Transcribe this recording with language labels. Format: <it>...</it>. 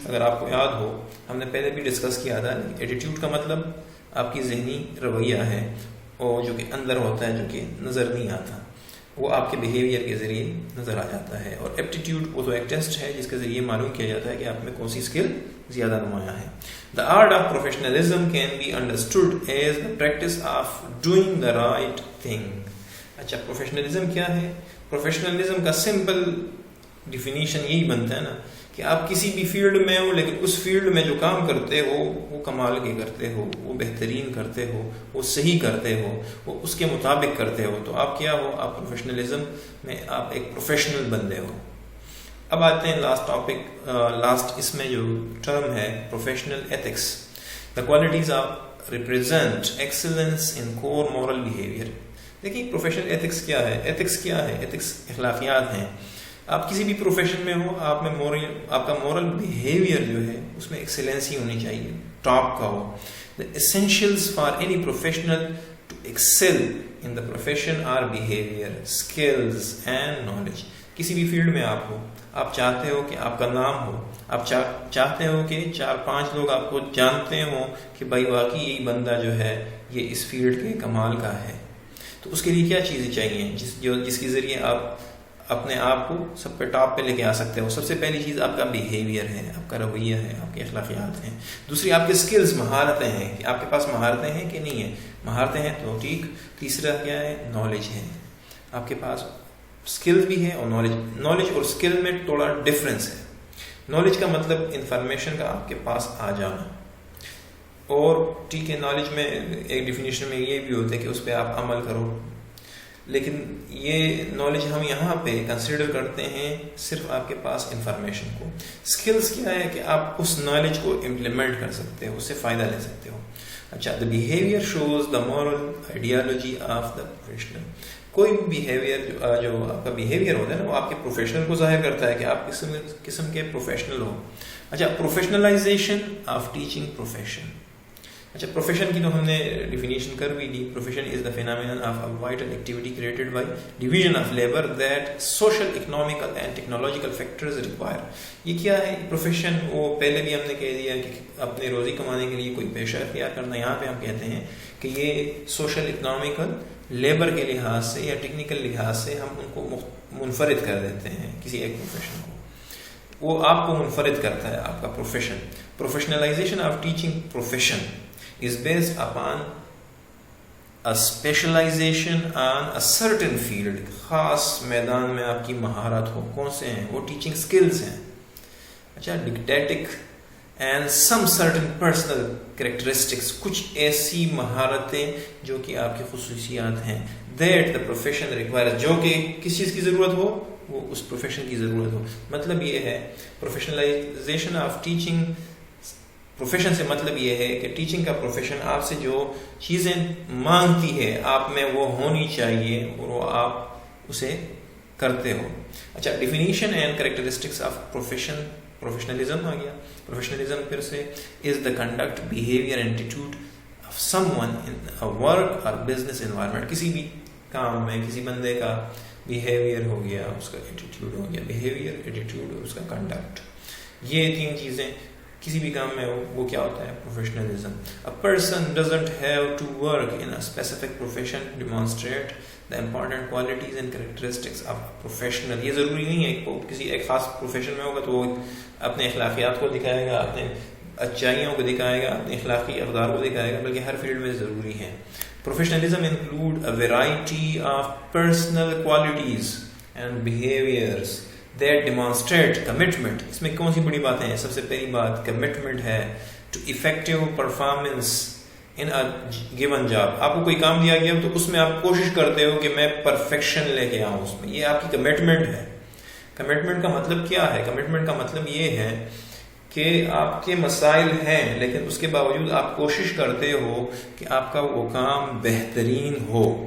<ur>اگر آپ کو یاد ہو، ہم نے پہلے بھی ڈسکس کیا تھا. ایٹیٹیوڈ کا مطلب آپ کی ذہنی رویہ ہے، اور جو کہ اندر ہوتا ہے، جو کہ نظر نہیں آتا. وہ آپ کے بیہیویئر کے ذریعے نظر آ جاتا ہے. اور ایپٹیٹیوڈ وہ تو ایک ٹیسٹ ہے جس کے ذریعے معلوم کیا جاتا ہے کہ آپ میں کون سی اسکل زیادہ نمایاں ہے.</ur> <en>The art of professionalism can be understood as the practice of doing the right thing.</en> <ur>اچھا پروفیشنلزم کیا ہے؟ پروفیشنلزم کا سمپل ڈیفینیشن یہی بنتا ہے نا کہ آپ کسی بھی فیلڈ میں ہو لیکن اس فیلڈ میں جو کام کرتے ہو وہ کمال کے کرتے ہو، وہ بہترین کرتے ہو، وہ صحیح کرتے ہو، وہ اس کے مطابق کرتے ہو، تو آپ کیا ہو؟ آپ پروفیشنلزم میں آپ ایک پروفیشنل بندے ہو. اب آتے ہیں لاسٹ ٹاپک، لاسٹ اس میں جو ٹرم ہے professional ethics.</ur> <en>The qualities of represent excellence in core moral behaviour.</en> <ur>دیکھیے پروفیشنل ایتھکس کیا ہے؟ ایتھکس کیا ہے؟ ایتھکس اخلاقیات ہیں. آپ کسی بھی پروفیشن میں ہو، آپ میں آپ کا مورل بیہیویئر جو ہے اس میں ایکسلنسی ہونی چاہیے، ٹاپ کا ہو.</ur> <en>The essentials for any professional to excel in the profession are behaviour, skills and knowledge.</en> <ur>کسی بھی فیلڈ میں آپ ہو، آپ چاہتے ہو کہ آپ کا نام ہو، آپ چاہتے ہو کہ 4-5 لوگ آپ کو جانتے ہوں کہ بھائی واقعی یہی بندہ جو ہے یہ اس فیلڈ کے کمال کا ہے. تو اس کے لیے کیا چیزیں چاہیے جس کے ذریعے آپ اپنے آپ کو سب پہ ٹاپ پہ لے کے آ سکتے ہو؟ سب سے پہلی چیز آپ کا بیہیویئر ہے، آپ کا رویہ ہے، آپ کے اخلاقیات ہیں. دوسری آپ کے اسکلز، مہارتیں ہیں کہ آپ کے پاس مہارتیں ہیں کہ نہیں ہیں. مہارتیں ہیں تو ٹھیک. تیسرا کیا ہے؟ نالج ہے. آپ کے پاس اسکل بھی ہے اور نالج اور اسکل میں تھوڑا ڈفرینس ہے. نالج کا مطلب انفارمیشن کا آپ کے پاس آ جانا، اور ٹھیک ہے نالج میں ایک ڈیفینیشن میں یہ بھی ہوتا ہے کہ اس پہ آپ عمل کرو، لیکن یہ نالج ہم یہاں پہ کنسیڈر کرتے ہیں صرف آپ کے پاس انفارمیشن کو. اسکلز کیا ہے کہ آپ اس نالج کو امپلیمنٹ کر سکتے ہو، اس سے فائدہ لے سکتے ہو.</ur> <en>اچھا the behaviour shows the moral ideology of the professional.</en> <ur>کوئی بھی بیہیویئر جو آپ کا بیہیویئر ہوتا ہے نا وہ آپ کے پروفیشنل کو ظاہر کرتا ہے کہ آپ کس قسم کے پروفیشنل ہو.</ur> <en>اچھا professionalization of teaching profession.</en> <ur>اچھا پروفیشن کی تو ہم نے ڈیفینیشن کر بھی لی.</ur> <en>Profession is the phenomenon of a vital activity created by division of labour that social economical and technological factors require.</en> <ur>یہ کیا ہے پروفیشن؟ وہ پہلے بھی ہم نے کہہ دیا کہ اپنے روزی کمانے کے لیے کوئی پیشہ اختیار کرنا. یہاں پہ ہم کہتے ہیں کہ یہ سوشل اکنامیکل لیبر کے لحاظ سے یا ٹیکنیکل لحاظ سے ہم ان کو منفرد کر دیتے ہیں کسی ایک پروفیشن کو. وہ آپ کو منفرد کرتا ہے آپ کا profession.</ur> <en>Professionalization of teaching profession is based upon a specialization on a certain field.</en> <ur>خاص میدان میں آپ کی مہارت ہو. کون سے ہیں وہ؟ ٹیچنگ سکلز ہیں.</ur> <en>اچھا didactic and some certain personal characteristics.</en> <ur>کچھ ایسی مہارتیں جو کہ آپ کی خصوصیات ہیں</ur> <en>that the profession requires،</en> <ur>جو کہ کس چیز کی ضرورت ہو؟ وہ اس پروفیشن کی ضرورت ہو. مطلب یہ ہے پروفیشنلائزیشن آف ٹیچنگ پروفیشن سے مطلب یہ ہے کہ ٹیچنگ کا پروفیشن آپ سے جو چیزیں مانگتی ہے آپ میں وہ ہونی چاہیے اور وہ آپ اسے کرتے ہو.</ur> <en>اچھا definition and characteristics of professionalism</en> <ur>آ گیا.</ur> <en>Professionalism پھر سے is the conduct behaviour and attitude of someone in a work اور business environment.</en> <ur>کسی بھی کام میں کسی بندے کا بیہیویئر ہو گیا، اس کا ایٹیٹیوڈ ہو گیا. بیہیویئر، ایٹیٹیوڈ اور اس کا کنڈکٹ، یہ 3 چیزیں کسی بھی کام میں ہو وہ کیا ہوتا ہے؟ Professionalism.</ur> <en>A person doesn't have to work in a specific profession to demonstrate the important qualities and characteristics of a professional.</en> <ur>یہ ضروری نہیں ہے کہ کسی ایک خاص پروفیشن میں ہوگا تو وہ اپنے اخلاقیات کو دکھائے گا، اپنے اچھائیوں کو دکھائے گا، اپنے اخلاقی اقدار کو دکھائے گا، بلکہ ہر فیلڈ میں ضروری ہے.</ur> <en>Professionalism include a variety of personal qualities and behaviors that demonstrate commitment.</en> <ur>اس میں کون سی بڑی باتیں ہیں؟ سب سے پہلی بات کمٹمنٹ ہے</ur> <en>to effective performance in a given job.</en> <ur>آپ کو کوئی کام دیا گیا تو اس میں آپ کوشش کرتے ہو کہ میں پرفیکشن لے کے آؤں اس میں. یہ آپ کی کمٹمنٹ ہے. کمٹمنٹ کا مطلب کیا ہے؟ کمٹمنٹ کا مطلب یہ ہے کہ آپ کے مسائل ہیں لیکن اس کے باوجود آپ کوشش کرتے ہو کہ آپ کا وہ کام بہترین ہو.</ur>